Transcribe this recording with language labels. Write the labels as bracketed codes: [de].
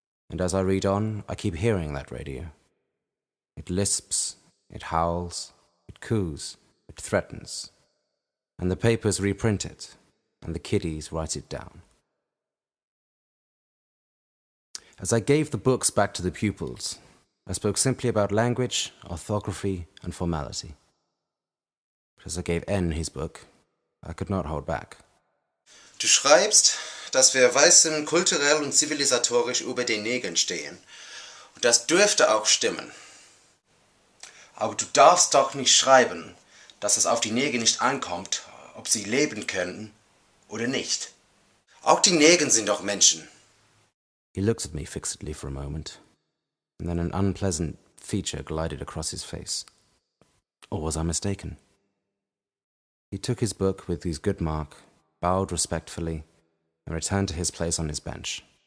[en] And as I read on, I keep hearing that radio. It lisps, it howls, it coos, it threatens, and the papers reprint it, and the kiddies write it down. As I gave the books back to the pupils, I spoke simply about language, orthography, and formality. But as I gave N his book, I could not hold back. [de] Du schreibst, dass wir Weißen kulturell und zivilisatorisch über den Negern stehen. Und das dürfte auch stimmen. Aber du darfst doch nicht schreiben, dass es auf die Neger nicht ankommt, ob sie leben können oder nicht. Auch die Neger sind doch Menschen. [en] He looked at me fixedly for a moment, and then an unpleasant feature glided across his face. Or was I mistaken? He took his book with his good mark, bowed respectfully, and returned to his place on his bench.